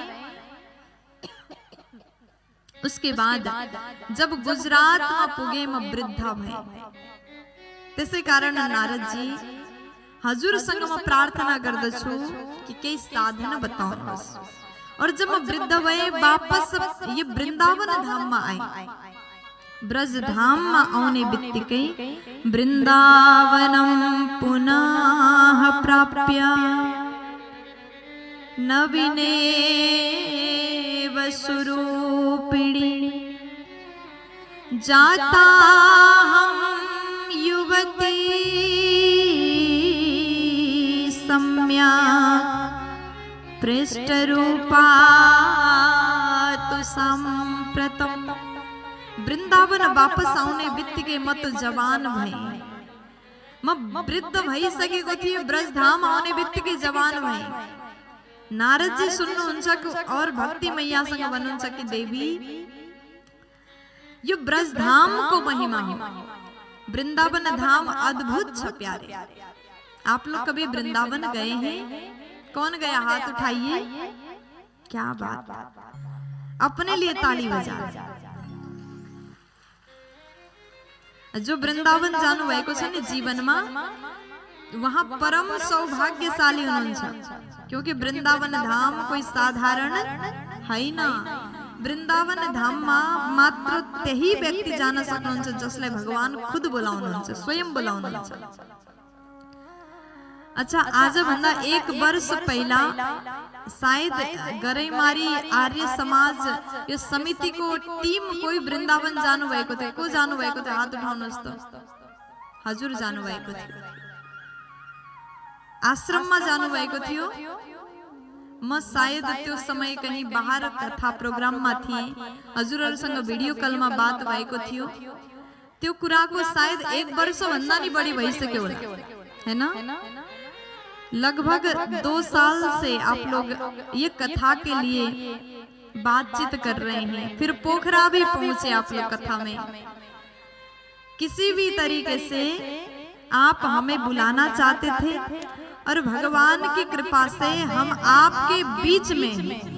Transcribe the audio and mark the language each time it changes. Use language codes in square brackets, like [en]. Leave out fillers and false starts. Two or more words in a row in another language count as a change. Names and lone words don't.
[hi] उसके बाद जब गुजरात में [ne] पुगे म वृद्ध भए। त्यसै कारण नारद जी हजुरसँग म प्रार्थना गर्दछु कि केही साधना बताउनुहोस्। [hi] और जब [ne] म वृद्ध भए [hi] वापस ये वृन्दावन धाम में आए। [ne] ब्रज धाम में आउने बित्तिकै [sa] वृन्दावनम पुनः प्राप्य नवीने स्वरूपिणी जाता हम युवती सम्यक पृष्ठ रूपा तु संप्रतम। [ne] वृंदावन वापस आउने बित्तिकै म तो जवान भए, म वृद्ध भइसकेको थिएँ, ब्रजधाम आउने बित्तिकै जवान भए। नारद जी सुन्नुहुन्छ और भक्ति मैयासँग भन्नुहुन्छ कि देवी यो ब्रजधाम को महिमा हो, वृंदावन धाम अद्भुत छ प्यारे। [hi] आप लोग कभी वृंदावन गए हैं? कौन गया हाथ उठाइए। क्या बात, अपने लिए ताली बजा। [ne] जो वृंदावन जानु भएको छ नि जीवनमा वहाँ परम सौभाग्यशाली हुनुहुन्छ, [hi] क्योंकि वृंदावन धाम कोई साधारण है ना। [ne] वृंदावन धाम में मात्र त्यही व्यक्ति जान सक्नुहुन्छ जसलाई भगवान खुद बोलाउनुहुन्छ, स्वयं बोलाउनुहुन्छ। अच्छा, आज भन्दा 1 वर्ष पहिला शायद गरैमारी आर्य समाज यो समिति को टीम कोही वृंदावन जानु भएको थियो। को जानु भएको थियो? हात उठाउनुहोस् त। हजुर जानु भएको थियो। आश्रम में जानु भएको थियो। म सायद त्यो समय [hi] कहीं बाहर [ne] कथा प्रोग्राम में थिए, हजुरहरुसँग भिडियो कल में बात भएको थियो। त्यो कुराको सायद 1 वर्ष भन्दा नि बढी भइसक्यो होला, हैन? [hi] लगभग 2 साल से आप लोग ये कथा के लिए बातचीत कर रहे हैं। फिर पोखरा भी पहुंचे आप लोग कथा में। किसी भी तरीके से आप हमें बुलाना चाहते थे और भगवान की कृपा से हम आपके बीच में हैं।